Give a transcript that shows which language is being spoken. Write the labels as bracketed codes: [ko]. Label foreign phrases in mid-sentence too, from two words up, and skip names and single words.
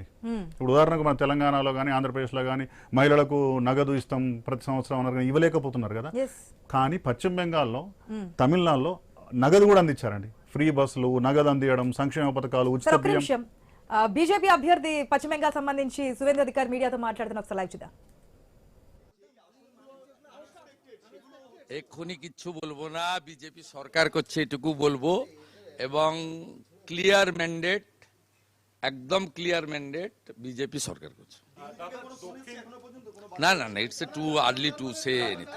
[te] ఇప్పుడు ఉదాహరణకు మన తెలంగాణలో కానీ ఆంధ్రప్రదేశ్లో కానీ మహిళలకు నగదు ఇస్తాం ప్రతి సంవత్సరం అన్నారు కానీ ఇవ్వలేకపోతున్నారు కదా. కానీ పశ్చిమ బెంగాల్లో తమిళనాడులో నగదు కూడా అందించారండి. ఫ్రీ బస్సులు, నగదు అందించడం, సంక్షేమ పథకాలు, ఉచిత బియ్యం. బీజేపీ అభ్యర్థి పశ్చిమ బెంగాల్ సంబంధించి సువేంద్ర అధికారి మీడియాతో మాట్లాడుతున్న ఒకసారి లైవ్ చూద్దాం. [bn] এক্ষুনি কিচ্ছু বলবো না, বিজেপি সরকার করছে এটুকু বলবো, এবং [en] clear mandate, [bn] একদম [en] clear mandate [bn] বিজেপি সরকার করছে। না না না, [en] it's too early to say anything.